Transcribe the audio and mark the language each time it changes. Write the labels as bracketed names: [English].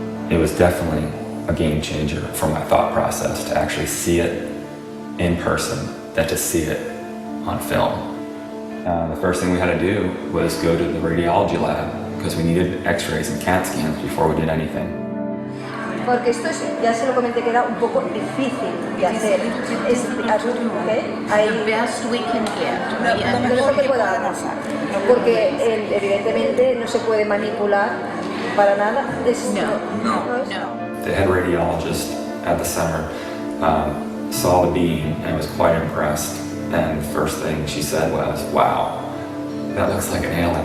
[English] It was definitely a game changer for my thought process to actually see it in person than to see it on film. The first thing we had to do was go to the radiology lab because we needed x-rays and CAT scans before we did anything. [Spanish] Porque esto es, ya se lo comenté que era un poco difícil de hacer. Es, [English] The best we can get. [Spanish] Lo mejor que podamos. Porque evidentemente no se puede manipular para nada. No. [English] The head radiologist at the center saw the beam and was quite impressed. And the first thing she said was, "Wow, that looks like an alien."